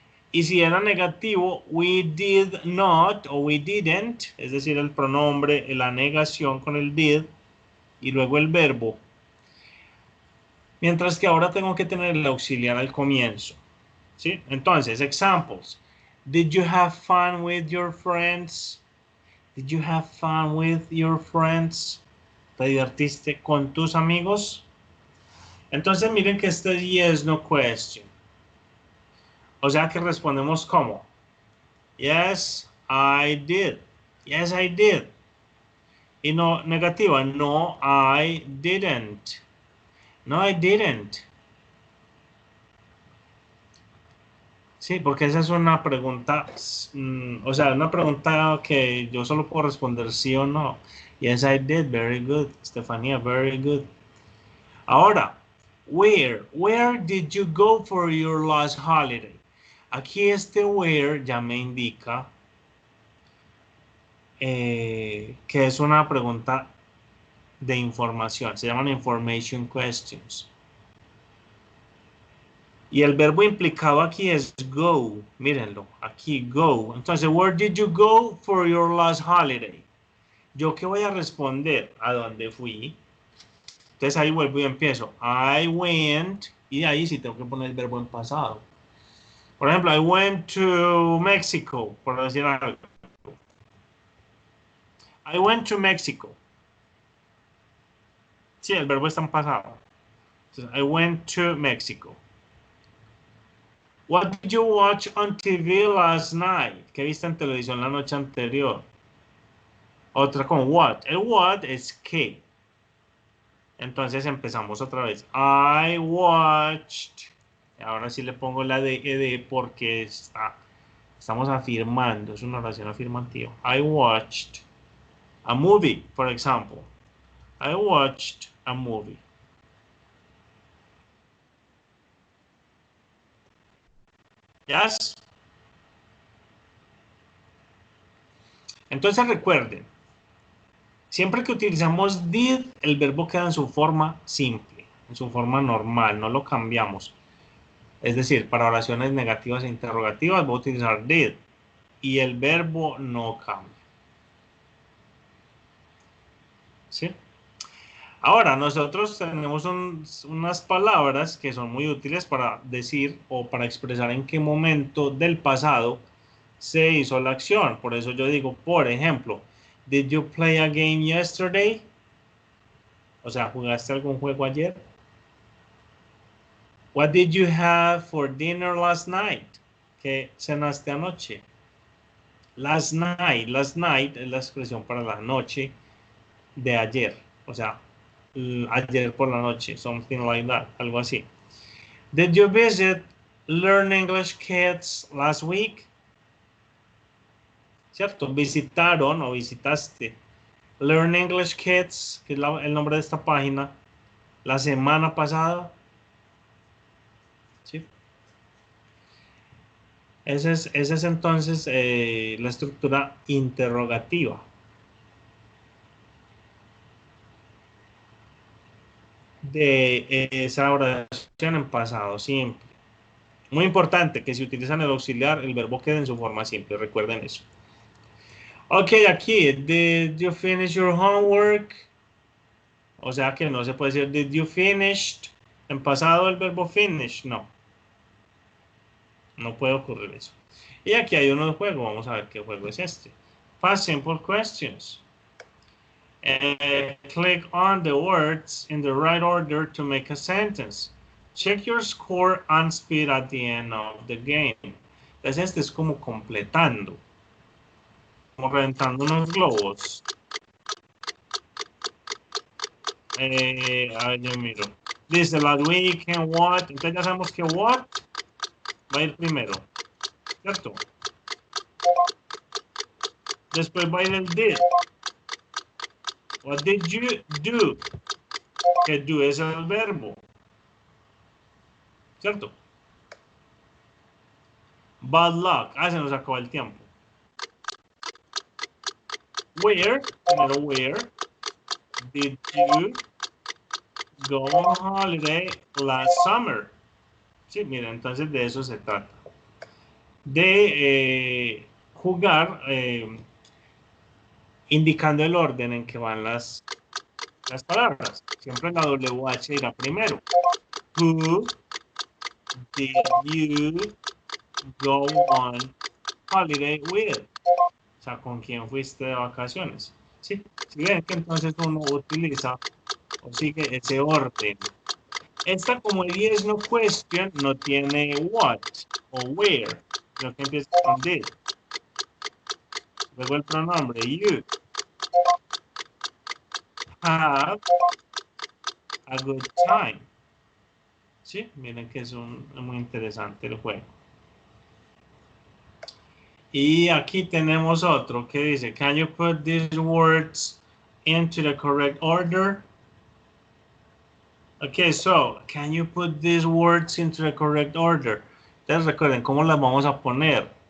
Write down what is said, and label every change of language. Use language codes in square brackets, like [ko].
[es] Y si era negativo, [en] we did not [es] o [en] we didn't, [es] es decir, el pronombre, la negación con el did y luego el verbo. Mientras que ahora tengo que tener el auxiliar al comienzo. ¿Sí? Entonces, examples. [en] Did you have fun with your friends? Did you have fun with your friends? [es] ¿Te divertiste con tus amigos? Entonces miren que este es yes, no question. O sea que respondemos como. [en] Yes, I did. Yes, I did. [es] Y no negativa. [en] No, I didn't. No, I didn't. [es] Sí, porque esa es una pregunta, o sea, una pregunta que yo solo puedo responder sí o no. [en] Yes, I did. Very good. [es] Estefanía, [en] very good. [es] Ahora, [en] where did you go for your last holiday? [es] Aquí este where ya me indica que es una pregunta de información. Se llaman information questions. Y el verbo implicado aquí es go. Mírenlo, aquí go. Entonces, [en] where did you go for your last holiday? [es] ¿Yo qué voy a responder? ¿A dónde fui? Entonces ahí vuelvo y empiezo. [en] I went. [es] Y ahí sí tengo que poner el verbo en pasado. Por ejemplo, [en] I went to Mexico. [es] Por decir algo. [en] I went to Mexico. [es] Sí, el verbo está en pasado. Entonces, [en] I went to Mexico. What did you watch on TV last night? [es] ¿Qué viste en televisión la noche anterior? Otra con what. El what es qué. Entonces empezamos otra vez. [en] I watched. [es] Ahora sí le pongo la ed porque estamos afirmando. Es una oración afirmativa. [en] I watched a movie, for example. I watched a movie. Yes. [es] Entonces recuerden, siempre que utilizamos did, el verbo queda en su forma simple, en su forma normal, no lo cambiamos. Es decir, para oraciones negativas e interrogativas voy a utilizar did y el verbo no cambia. ¿Sí? Ahora, nosotros tenemos unas palabras que son muy útiles para decir o para expresar en qué momento del pasado se hizo la acción. Por eso yo digo, por ejemplo, [en] did you play a game yesterday? [es] O sea, ¿jugaste algún juego ayer? [en] What did you have for dinner last night? [es] ¿Qué cenaste anoche? Last night es la expresión para la noche de ayer. O sea, ayer por la noche, [en] something like that, [es] algo así. [en] Did you visit Learn English Kids last week? [es] ¿Cierto? Visitaron o visitaste Learn English Kids, que es el nombre de esta página, la semana pasada. ¿Sí? Esa es entonces la estructura interrogativa. De esa oración en pasado simple. Muy importante que si utilizan el auxiliar, el verbo quede en su forma simple. Recuerden eso. [en] Ok, [es] aquí, [en] did you finish your homework? [es] O sea que no se puede decir [en] did you finished. [es] En pasado el verbo finish, no. No puede ocurrir eso. Y aquí hay uno de juego. Vamos a ver qué juego es este. [en] Past simple questions. Click on the words in the right order to make a sentence. Check your score and speed at the end of the game. [es] Entonces este es como completando. Como reventando unos globos. A ver, yo miro. Dice [en] last week and what. [es] Entonces ya sabemos que what va a ir primero. ¿Cierto? Después va a ir el did. [en] What did you do? [es] Que do es el verbo. ¿Cierto? [en] Bad luck. [es] Se nos acabó el tiempo. Where, primero where. [en] did you go on holiday last summer? [es] Sí, mira, entonces de eso se trata. De jugar indicando el orden en que van las palabras. Siempre la WH irá primero. [en] Who did you go on holiday with? [es] O sea, ¿con quién fuiste de vacaciones? Sí, si ven que entonces uno utiliza o sigue ese orden. Esta, como el yes no question, no tiene what o where, sino que empieza con did. Luego el pronombre you. [en] Have a good time. [es] Sí, miren que es muy interesante el juego. Y aquí tenemos otro que dice, [en] can you put these words into the correct order? Okay, so, can you put these words into the correct order? [es] Entonces recuerden, ¿cómo las vamos a poner?